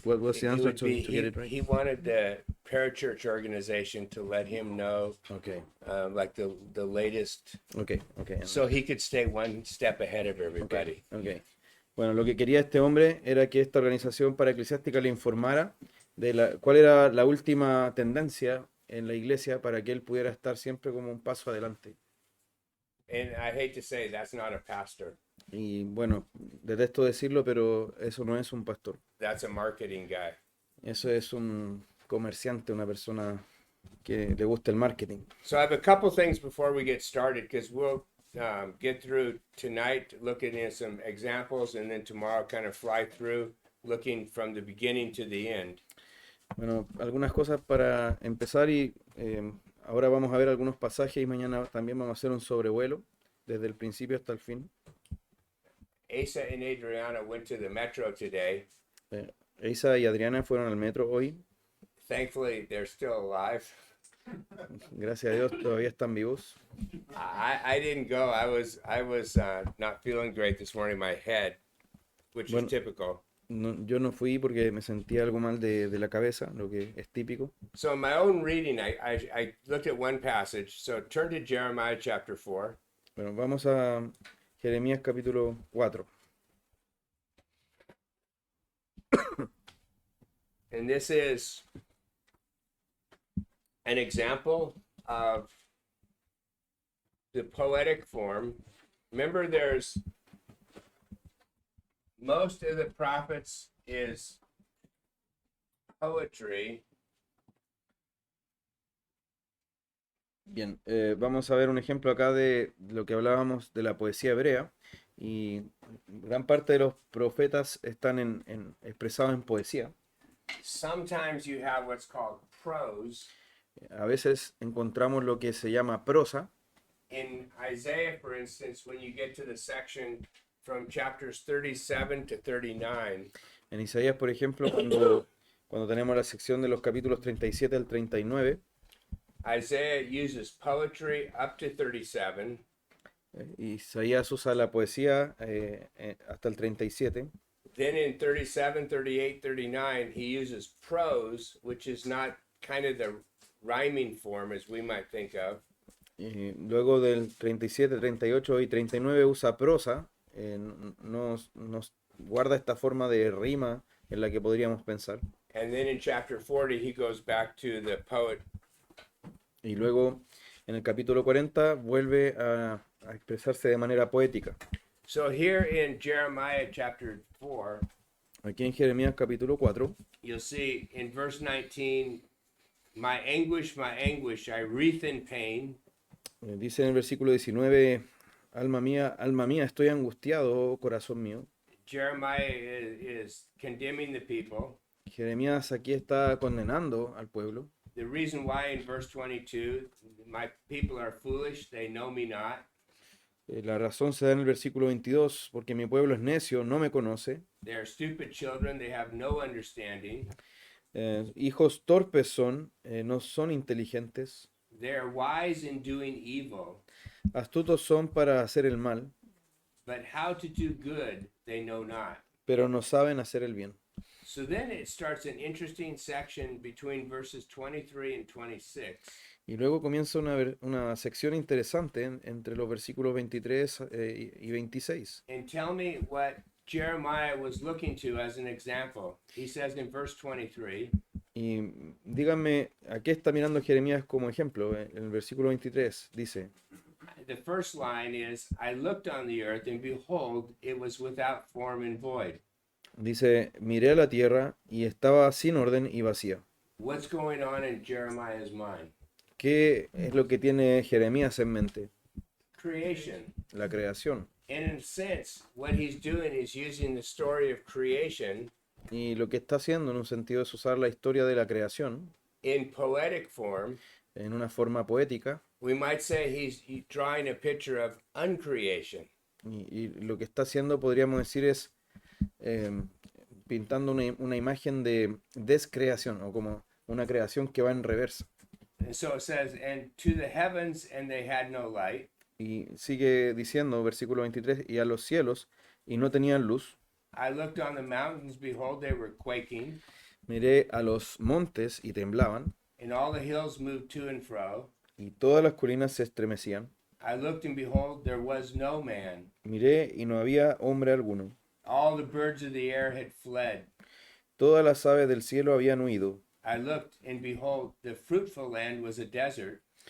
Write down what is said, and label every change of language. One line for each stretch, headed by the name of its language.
English: What was the answer to get it right? He wanted the parachurch organization to let him know, Okay. like the latest, Okay. so he could stay one step ahead of everybody. Okay.
Spanish: Bueno, lo que quería este hombre era que esta organización para eclesiástica le informara de cuál era la última tendencia en la iglesia para que él pudiera estar siempre como un paso adelante.
English: And I hate to say that's not a pastor.
Spanish: Y bueno, detesto decirlo, pero eso no es un pastor.
English: That's a marketing guy.
Spanish: Eso es un comerciante, una persona que le gusta el marketing.
English: So I have a couple things before we get started, because we'll get through tonight looking at some examples, and then tomorrow kind of fly through looking from the beginning to the end.
Spanish: Bueno, algunas cosas para empezar y ahora vamos a ver algunos pasajes y mañana también vamos a hacer un sobrevuelo desde el principio hasta el fin.
English: Asa and Adriana went to the metro today.
Spanish: Isa y Adriana fueron al metro hoy.
English: Thankfully, they're still alive.
Spanish: Gracias a Dios todavía están vivos.
English: I didn't go. I was not feeling great this morning. My head, which is
Spanish: Bueno,
English: typical.
Spanish: yo no fui porque me sentía algo mal de la cabeza, lo que es típico.
English: So in my own reading, I looked at one passage. So turn to Jeremiah chapter 4.
Spanish: Bueno, vamos a Jeremías capítulo 4.
English: And this is an example of the poetic form. Remember, there's most of the prophets is poetry.
Spanish: Bien, vamos a ver un ejemplo acá de lo que hablábamos de la poesía hebrea. Y gran parte de los profetas están expresados en poesía.
English: Sometimes you have what's called prose.
Spanish: A veces encontramos lo que se llama prosa.
English: In Isaiah, for instance, when you get to the section from chapters 37 to 39,
Spanish: En Isaías, por ejemplo, cuando tenemos la sección de los capítulos 37 al 39,
English: Isaiah uses poetry up to 37.
Spanish: Isaías usa la poesía hasta el 37.
English: Then in 37, 38, 39, he uses prose, which is not kind of the rhyming form as we might think of.
Spanish: Y luego del 37, 38 y 39 usa prosa, nos guarda esta forma de rima en la que podríamos pensar.
English: And then in chapter 40, he goes back to the poet.
Spanish: Y luego en el capítulo 40 vuelve a expresarse de manera poética.
English: So here in Jeremiah chapter 4,
Spanish: Aquí en Jeremías capítulo 4,
English: you'll see in verse 19, my anguish, I wreath in pain.
Spanish: Dice en el versículo 19, alma mía, estoy angustiado, oh corazón mío.
English: Jeremiah is condemning the people.
Spanish: Jeremías aquí está condenando al pueblo.
English: The reason why in verse 22, my people are foolish, they know me not.
Spanish: La razón se da en el versículo 22, porque mi pueblo es necio, no me conoce.
English: They are stupid children, they have no understanding.
Spanish: Hijos torpes son, no son inteligentes.
English: They are wise in doing evil,
Spanish: Astutos son para hacer el mal,
English: but how to do good they know not.
Spanish: pero no saben hacer el bien.
English: So then it starts an interesting section between verses 23 and 26.
Spanish: Y luego comienza una sección interesante entre los versículos 23 y 26.
English: And tell me what Jeremiah was looking to as an example. He says in verse 23,
Spanish: Y díganme, ¿a qué está mirando Jeremías como ejemplo? En el versículo 23 dice,
English: the first line is, I looked on the earth, and behold, it was without form and void.
Spanish: miré a la tierra y estaba sin orden y vacía.
English: What's going on in Jeremiah's mind?
Spanish: ¿Qué es lo que tiene Jeremías en mente?
English: Creation.
Spanish: La creación.
English: And in a sense, what he's doing is using the story of creation
Spanish: Y lo que está haciendo en un sentido es usar la historia de la creación
English: in poetic form.
Spanish: en una forma poética.
English: We might say he's drawing a picture of uncreation.
Spanish: Y lo que está haciendo, podríamos decir, es pintando una imagen de descreación o como una creación que va en reversa.
English: And so it says, and to the heavens, and they had no light.
Spanish: Y sigue diciendo, versículo 23, y a los cielos, y no tenían luz.
English: I looked on the mountains, behold, they were quaking,
Spanish: Miré a los montes y temblaban,
English: and all the hills moved to and fro.
Spanish: y todas las colinas se estremecían.
English: I looked, and behold, there was no man.
Spanish: Miré y no había hombre alguno.
English: All the birds of the air had fled.
Spanish: Todas las aves del cielo habían huido.
English: I looked, and behold, the fruitful land was a desert,